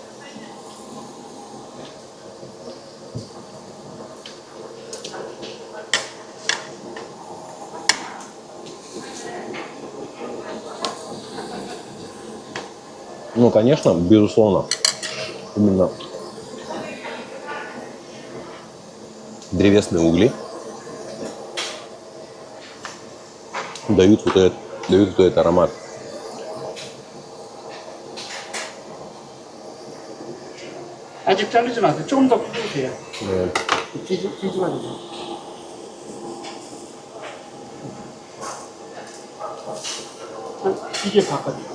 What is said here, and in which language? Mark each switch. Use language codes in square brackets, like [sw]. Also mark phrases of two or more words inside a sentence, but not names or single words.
[ru] Ну, конечно, безусловно, именно древесные угли дают вот этот аромат. [ko] 아직 자르지 마세요. 조금 더 푸세요. 네. 뒤집어 주세요. 이게 바깥.